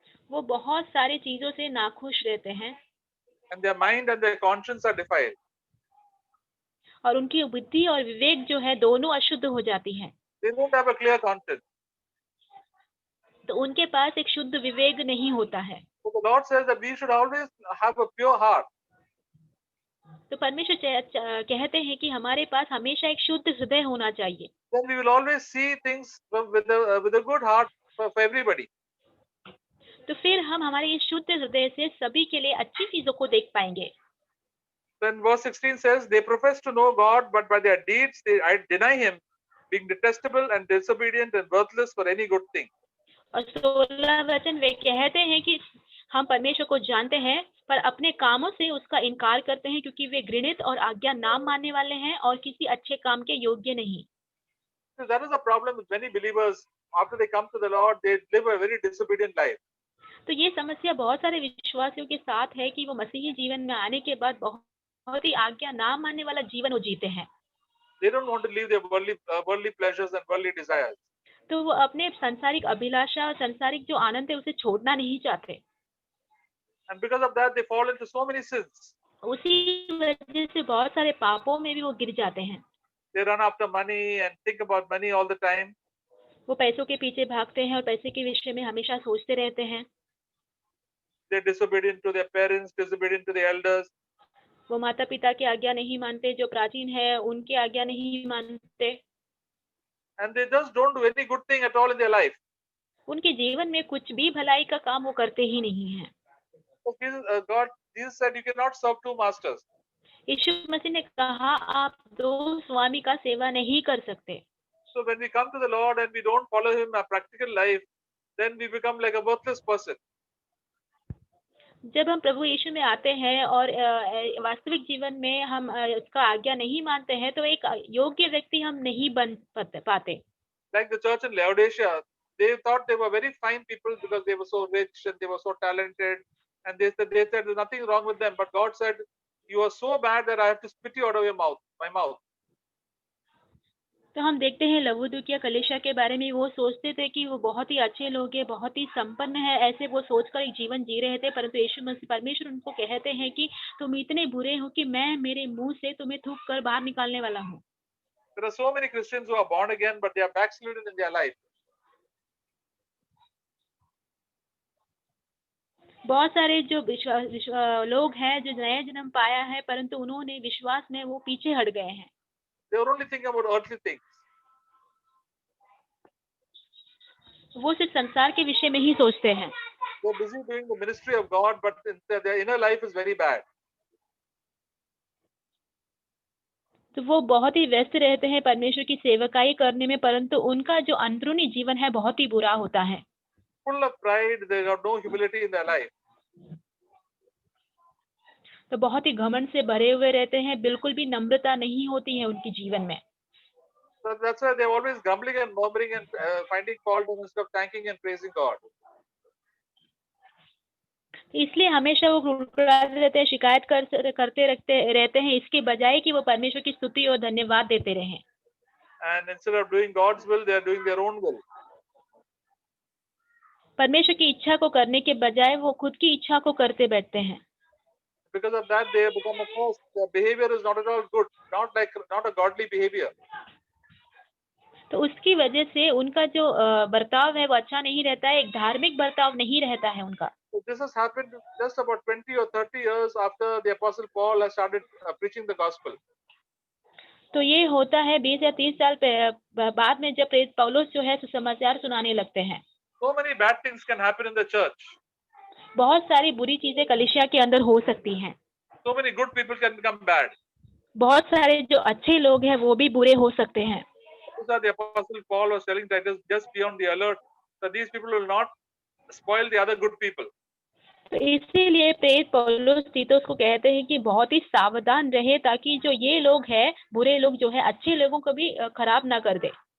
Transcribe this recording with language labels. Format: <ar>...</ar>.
<hi>वो बहुत सारी चीजों से नाखुश रहते हैं</hi> <en>And their mind and their conscience are defiled.</en> <hi>और उनकी बुद्धि और विवेक जो है दोनों अशुद्ध हो जाती हैं।</hi> <en>They don't have a clear conscience.</en> <hi>तो उनके पास एक शुद्ध विवेक नहीं होता है।</hi> <en>So the Lord says that we should always have a pure heart.</en> <hi>तो परमेश्वर कहते हैं कि हमारे पास हमेशा एक शुद्ध हृदय होना चाहिए।</hi> <en>Then we will always see things with a good heart for everybody.</en> <hi>तो फिर हम हमारे इस शुद्ध हृदय से सभी के लिए अच्छी चीजों को देख पाएंगे।</hi> <en>Then verse 16 says, they profess to know God, but by their deeds they deny Him, being detestable and disobedient and worthless for any good thing.</en> <hi>और 16 वचन वे कहते हैं कि हम परमेश्वर को जानते हैं पर अपने कामों से उसका इनकार करते हैं क्योंकि वे घृणित और आज्ञा ना मानने वाले हैं और किसी अच्छे काम के योग्य नहीं।</hi> <en>So that is a problem with many believers. After they come to the Lord, they live a very disobedient life.</en> <hi>तो ये समस्या बहुत सारे विश्वासियों के साथ है कि वो मसीही जीवन में आने के बाद बहुत ही आज्ञा ना मानने वाला जीवन वो जीते हैं।</hi> <en>They don't want to leave their worldly pleasures and worldly desires.</en> <hi>तो वो अपने सांसारिक अभिलाषा और सांसारिक जो आनंद है उसे छोड़ना नहीं चाहते।</hi> <en>And because of that, they fall into so many sins.</en> <hi>उसी वजह से बहुत सारे पापों में भी वो गिर जाते हैं।</hi> <en>They run after money and think about money all the time.</en> <hi>वो पैसों के पीछे भागते हैं और पैसे के विषय में हमेशा सोचते रहते हैं।</hi> <en>They're disobedient to their parents, disobedient to the elders.</en> <hi>वो माता पिता की आज्ञा नहीं मानते, जो प्राचीन है उनकी आज्ञा नहीं मानते।</hi> <en>And they just don't do any good thing at all in their life.</en> <hi>उनके जीवन में कुछ भी भलाई का काम वो करते ही नहीं हैं।</hi> <en>So Jesus said you cannot serve two masters.</en> <hi>यीशु मसीह ने कहा आप दो स्वामी का सेवा नहीं कर सकते।</hi> <en>So when we come to the Lord and we don't follow Him in our practical life, then we become like a worthless person.</en> <hi>जब हम प्रभु यीशु में आते हैं और वास्तविक जीवन में हम उसका आज्ञा नहीं मानते हैं तो एक योग्य व्यक्ति हम नहीं बन पाते।</hi> <en>Like the church in Laodicea, they thought they were very fine people because they were so rich and they were so talented, and they said there's nothing wrong with them. But God said, "You are so bad that I have to spit you out of my mouth."</en> <hi>तो हम देखते हैं लवोदिकीया कलीसिया के बारे में वो सोचते थे कि वो बहुत ही अच्छे लोग हैं, बहुत ही संपन्न है, ऐसे वो सोचकर एक जीवन जी रहे थे। परंतु यीशु मसीह परमेश्वर उनको कहते हैं कि तुम इतने बुरे हो कि मैं मेरे मुंह से तुम्हें थूक कर बाहर निकालने वाला हूँ।</hi> <en>There are so many Christians who are born again, but they are backslidden in their life.</en> <hi>बहुत सारे जो लोग हैं जो नया जन्म पाया है परंतु उन्होंने विश्वास में वो पीछे हट गए हैं।</hi> <en>They are only thinking about earthly things.</en> <hi>वो सिर्फ संसार के विषय में ही सोचते हैं।</hi> <en>They are busy doing the ministry of God, but their inner life is very bad.</en> <hi>तो वो बहुत ही व्यस्त रहते हैं परमेश्वर की सेवकाई करने में परंतु उनका जो अंदरूनी जीवन है बहुत ही बुरा होता है।</hi> <en>Full of pride, they have no humility in their life.</en> <hi>तो बहुत ही घमंड से भरे हुए रहते हैं, बिल्कुल भी नम्रता नहीं होती है उनके जीवन में।</hi> <en>So that's why they're always grumbling and murmuring and finding fault instead of thanking and praising God.</en> <hi>इसलिए हमेशा वो कुड़कुड़ाते रहते हैं, शिकायत करते रहते हैं, इसके बजाय कि वो परमेश्वर की स्तुति और धन्यवाद देते रहें।</hi> <en>And instead of doing God's will, they are doing their own will.</en> <hi>परमेश्वर की इच्छा को करने के बजाय वो खुद की इच्छा को करते बैठते हैं।</hi> <en>Because of that, they have become accursed. Their behavior is not at all good, not a godly behavior.</en> <hi>तो उसकी वजह से उनका जो बर्ताव है वो अच्छा नहीं रहता है, एक धार्मिक बर्ताव नहीं रहता है उनका।</hi> <en>So this has happened just about 20 or 30 years after the Apostle Paul has started preaching the gospel.</en> <hi>तो ये होता है 20 या 30 साल बाद में जब प्रेरित पौलुस जो है सुसमाचार सुनाने लगते हैं।</hi> <en>So many bad things can happen in the church.</en> <hi>बहुत सारी बुरी चीजें कलीसिया के अंदर हो सकती हैं।</hi> <en>So many good people can become bad.</en> <hi>बहुत सारे जो अच्छे लोग हैं वो भी बुरे हो सकते हैं।</hi> <en>So the Apostle Paul was telling Titus, just be on the alert that these people will not spoil the other good people.</en> <hi>तो इसीलिए प्रेरित पौलुस तीतुस को कहते हैं कि बहुत ही सावधान रहे ताकि जो ये लोग हैं, बुरे लोग जो है अच्छे लोगों को भी खराब ना कर दे।</hi>